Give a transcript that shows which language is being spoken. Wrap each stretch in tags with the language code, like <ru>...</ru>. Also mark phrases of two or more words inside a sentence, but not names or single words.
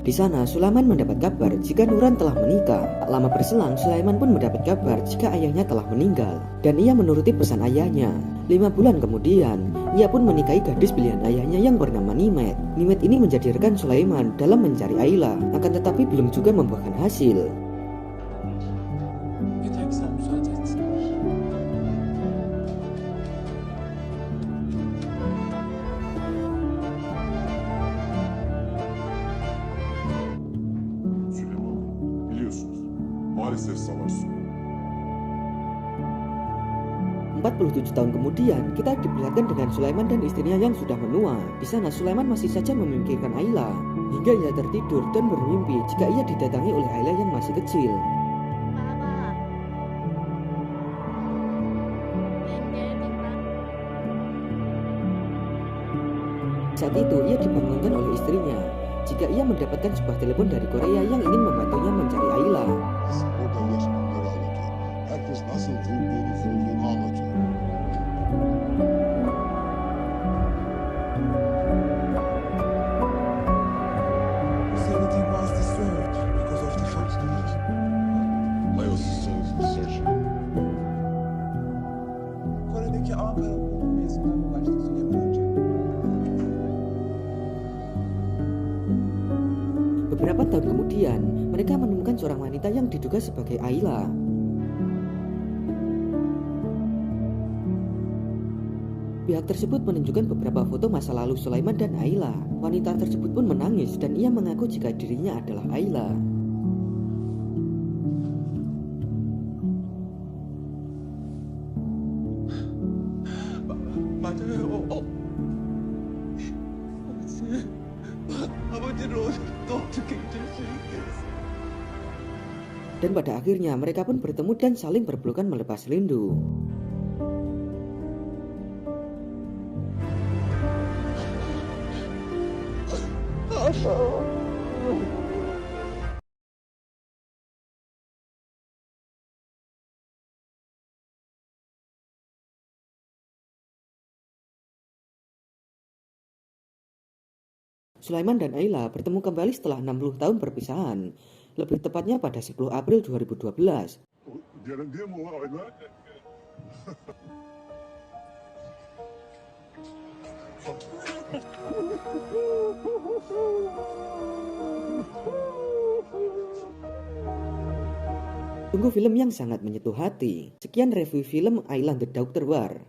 <id>Di sana, Sulaiman mendapat kabar jika Nuran telah menikah. Tak lama berselang, Sulaiman pun mendapat kabar jika ayahnya telah meninggal. Dan ia menuruti pesan ayahnya. 5 bulan kemudian, ia pun menikahi gadis pilihan ayahnya yang bernama Nimet. Nimet ini menjadi rekan Sulaiman dalam mencari Ayla, akan tetapi belum juga membuahkan hasil.</id> <tr>Yeter ki sen müsaade et. Süleyman, biliyorsunuz. Maalesef savaş sonu.</tr> <id>47 tahun kemudian, kita diperlihatkan dengan Sulaiman dan istrinya yang sudah menua. Di sana, Sulaiman masih saja memikirkan Ayla, hingga ia tertidur dan bermimpi jika ia didatangi oleh Ayla yang masih kecil. Mama. Saat itu, ia dibangunkan oleh istrinya jika ia mendapatkan sebuah telepon dari Korea yang ingin membantunya mencari Ayla.</id> <tr>Orada yaşananları anlatıyor. Herkes nasıl vurduğunu anlatıyor.</tr> <en>Facility was disturbed because of the fox disease. I was searching.</en> <tr>Kore'deki Ankara Üniversitesi'nden ulaştı Süleyman Hoca.</tr> <id>Beberapa tahun kemudian, mereka menemukan seorang wanita yang diduga sebagai Ayla. Pihak tersebut menunjukkan beberapa foto masa lalu Sulaiman dan Ayla. Wanita tersebut pun menangis dan ia mengaku jika dirinya adalah Ayla.</id> <ko>맞아요. 아버지를 또 어떻게 잊을 수 있겠어?</ko> <id>Dan pada akhirnya mereka pun bertemu dan saling berpelukan melepas rindu. Sulaiman dan Ayla bertemu kembali setelah 60 tahun perpisahan, lebih tepatnya pada 10 April 2012.</id> <tr>Gelen diye mi o Ayla?</tr> <id>Tunggu film yang sangat menyentuh hati. Sekian review film Ayla The Doctor War.</id>